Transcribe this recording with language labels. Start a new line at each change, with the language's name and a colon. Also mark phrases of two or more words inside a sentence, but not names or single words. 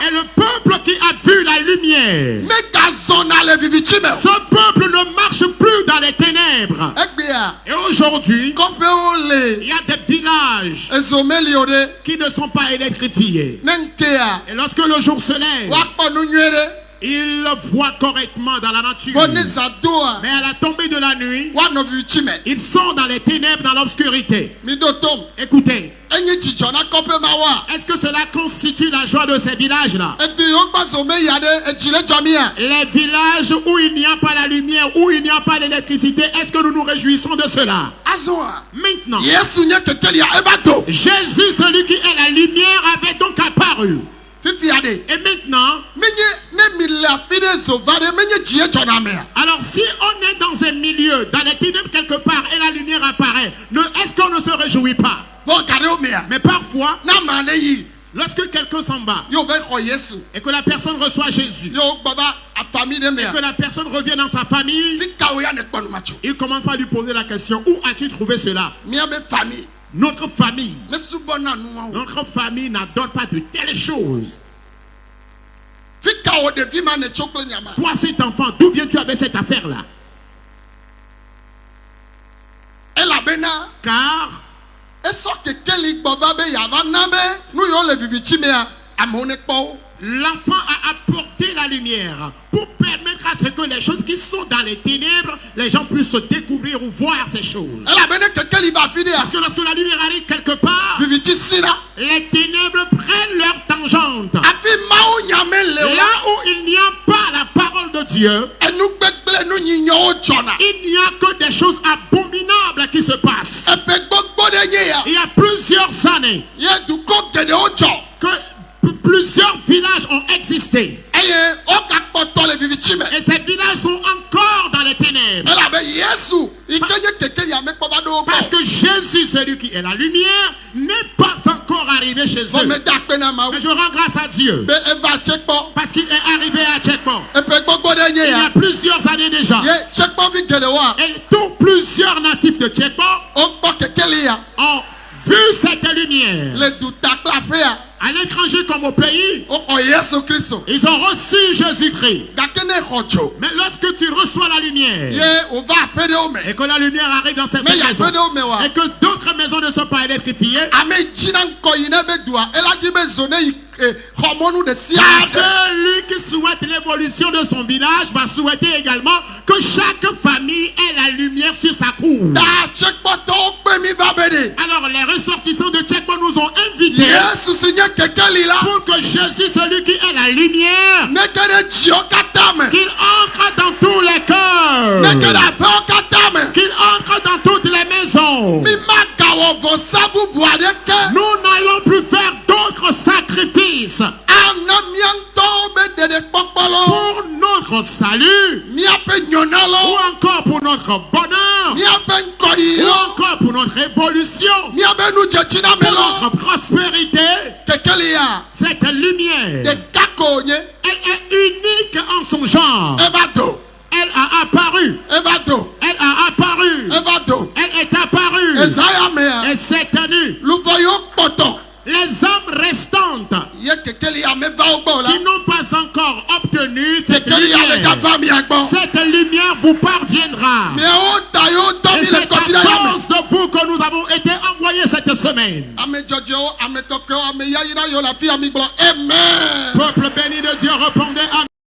French: Et le peuple qui a vu la lumière,
Ewe: megazɔna le vivitsi me
French: ce peuple ne marche plus dans les ténèbres.
Ewe: egbea
French: Et aujourd'hui,
Ewe: kɔƒewo
French: il
Ewe: le
French: y a des villages
Ewe: ezomeli o ɖe
French: qui ne sont pas électrifiés.
Ewe: ne ŋkea
French: Et lorsque le jour se lève,
Ewe: woakpɔ nu nyuie ɖe
French: ils voient correctement dans la nature.
Ewe: bo ne zã doa
French: Mais à la tombée de la nuit,
Ewe: woanɔ vivitsi me
French: ils sont dans les ténèbres, dans l'obscurité.
Ewe: mi do tom
French: Écoutez,
Ewe: enye dzidzɔ na kɔƒe ma wa
French: est-ce que cela constitue la joie de ces villages-là?
Ewe: edu yiwo gba zome ya ɖe etsi le dzɔ mia
French: Les villages où il n'y a pas la lumière, où il n'y a pas d'électricité, est-ce que nous nous réjouissons de cela?
Ewe: azɔa
French: Maintenant,
Ewe: yesu nye kekelia eva do
French: Jésus, celui qui est la lumière, avait donc apparu.
Ewe: fifia ɖe
French: Et maintenant,
Ewe: menye ne mi le afi ɖe zo va ɖe menye dzi edzɔna mea
French: alors si on est dans un milieu, dans les ténèbres quelque part, et la lumière apparaît, est-ce qu'on ne se réjouit pas?
Ewe: vɔ ga ɖewo mea
French: Mais parfois,
Ewe: na ma ɖe yi
French: lorsque quelqu'un s'en va,
Ewe: yewo va xɔ yesu
French: et que la personne reçoit Jésus,
Ewe: yewo gbɔ va afami ɖe
French: et
Ewe: mea
French: que la personne revient dans sa famille,
Ewe: fi kawo ya ne kpɔ nu ma tso
French: il commence par lui poser la question, où as-tu trouvé cela?
Ewe: miabe fami
French: Notre famille.
Ewe: mesubɔna nuawo
French: Notre famille n'adore pas de telles choses.
Ewe: fi kawo ɖevi ma ne tso kple nyama
French: Toi, cet enfant, d'où viens-tu avec cette affaire-là?
Ewe: elabena
French: Car
Ewe: esɔ kekeli gbɔ va be yava na be nu yiwo le vivitsi mea amewo ne kpɔ wo
French: l'enfant a apporté la lumière pour permettre à ce que les choses qui sont dans les ténèbres, les gens puissent se découvrir ou voir ces choses.
Ewe: elabena kekeli va afi ɖea
French: Parce que lorsque la lumière arrive quelque part,
Ewe: vivitsi sina
French: les ténèbres prennent leur tangente.
Ewe: afi mawo nyame le o
French: Là où il n'y a pas la parole de Dieu,
Ewe: enu gbegble nu nyinyawo dzɔna
French: il n'y a que des choses abominables qui se passent.
Ewe: eƒe gbogbo ɖe nye ya
French: Il y a plusieurs années
Ewe: ye dukɔ geɖewo dzɔ
French: que plusieurs villages ont existé.
Ewe: eye wogakpɔtɔ le vivitsi me
French: Et ces villages sont encore dans les ténèbres.
Ewe: elabe yesu yi ke nye kekelia mekpɔ va ɖe wo
French: Parce
Ewe: gbɔ
French: que Jésus, celui qui est la lumière, n'est pas encore arrivé chez eux.
Ewe: meda akpe na mawu
French: Mais je rends grâce à Dieu.
Ewe: be eva tse kpɔ
French: Parce qu'il est arrivé à Tchekpon.
Ewe: eƒe gbogbo ɖe nye
French: Il y a
Ewe: ya
French: plusieurs années déjà.
Ewe: ye tsekpɔvi geɖewoa
French: Et tous plusieurs natifs de Tchekpon
Ewe: wokpɔ kekeli ya
French: ont vu cette lumière.
Ewe: le duta kple aƒea
French: À l'étranger comme au pays,
Ewe: woxɔ yesu kristu
French: ils ont reçu Jésus-Christ.
Ewe: gake ne xɔ tso
French: Mais lorsque tu reçois la lumière
Ewe: ye wova aƒe ɖewo me
French: et que la lumière arrive dans cette
Ewe: me yi
French: maison
Ewe: aƒe ɖewo me wa
French: et que d'autres maisons ne sont pas électrifiées,
Ewe: ame dzina ŋkɔ yi ne be dua ela dzi be zo ne yi xɔmɔnu ɖe sia
French: car
Ewe: ɖe
French: celui qui souhaite l'évolution de son village va souhaiter également que chaque famille ait la lumière sur sa cour.
Ewe: ta tsekpɔtɔwo kpe mi va be ɖe
French: Alors les ressortissants de Tchekpon nous ont invités
Ewe: yesu si nye kekeli la
French: pour que Jésus, celui qui est la lumière,
Ewe: ne ke ɖe dziwo katã me
French: qu'il entre dans tous les cœurs,
Ewe: ne ke ɖe aƒewo katã me
French: qu'il entre dans toutes les maisons.
Ewe: mi magawɔ vɔsa bubu aɖeke
French: Nous n'allons plus faire d'autres sacrifices
Ewe: ana mia ŋutɔwo be ɖeɖekpɔkpɔ lo
French: pour notre salut
Ewe: miaƒe
French: ou
Ewe: nyɔnalo
French: encore pour notre bonheur
Ewe: miaƒe
French: ou
Ewe: ŋkɔyiwo
French: encore pour notre évolution,
Ewe: miaƒe nudzetsina me
French: pour
Ewe: lo
French: notre prospérité.
Ewe: kekeli ya
French: Cette lumière,
Ewe: ɖeka ko nye
French: elle est unique en son genre.
Ewe: eva do
French: Elle a apparu.
Ewe: eva do
French: Elle a apparu.
Ewe: eva do
French: cette nuit,
Ewe: luvɔ yiwo kpɔtɔ
French: les âmes restantes
Ewe: ye kekeli ame va wo gbɔ o la
French: qui n'ont pas encore obtenu cette
Ewe: kekeli ame
French: lumière,
Ewe: gava mia gbɔ
French: cette lumière vous parviendra.
Ewe: miawo ta yiwo tɔ
French: Et
Ewe: mi le
French: c'est
Ewe: kɔsi
French: à
Ewe: ɖe yame
French: cause de vous que nous avons été envoyés cette semaine.
Ewe: ame dzɔdzɔwo ame tɔkɛwo ame yayira yiwo le afi ya mi gblɔ amen.
French: Peuple béni de Dieu, répondez Amen.